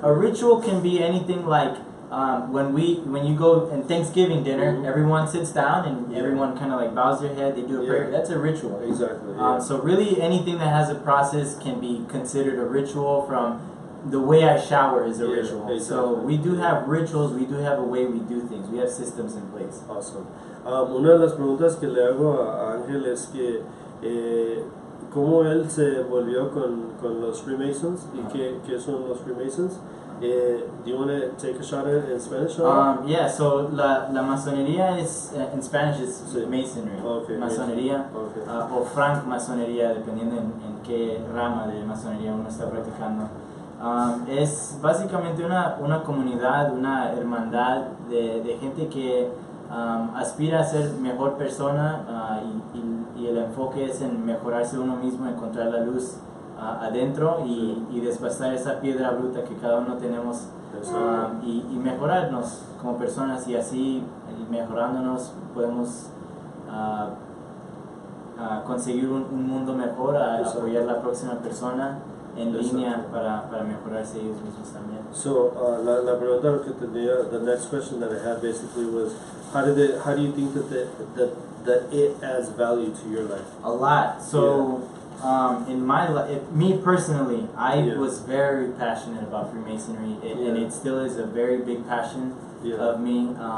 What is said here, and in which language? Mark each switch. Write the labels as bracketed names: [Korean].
[English] A ritual can be anything like when you go in Thanksgiving dinner, everyone sits down and everyone kind of like bows their head, they do a prayer. That's a ritual. Exactly. So really anything that has a process can be considered a ritual. From the way I shower is a ritual. Exactly. So we do have rituals, we do have a way we do things, we have systems in place. [Spanish] Awesome. Una de las preguntas que le hago a Ángel es que cómo él se volvió con los Freemasons y qué son los Freemasons. [English] Do you want to take a shot at it in Spanish? Yeah, so la masonería is, in Spanish is [Spanish] Sí. [English] masonry, Okay, [Spanish] masonería, [English] okay. [Spanish] O francmasonería, dependiendo en qué rama de masonería uno está practicando. Es básicamente una comunidad, una hermandad de gente que aspira a ser mejor persona, y el enfoque es en mejorarse uno mismo, encontrar la luz adentro y despastar esa piedra bruta que cada uno tenemos, y mejorarnos como personas, y así mejorándonos podemos conseguir un mundo mejor, apoyar a la próxima persona en línea para mejorarse ellos mismos también. [English] So [Spanish] la pregunta que tenía, [English] the next question that I had basically was, how do you think that it adds value to your life? A lot. So in my life, me personally, I was very passionate about Freemasonry, and it still is a very big passion of me.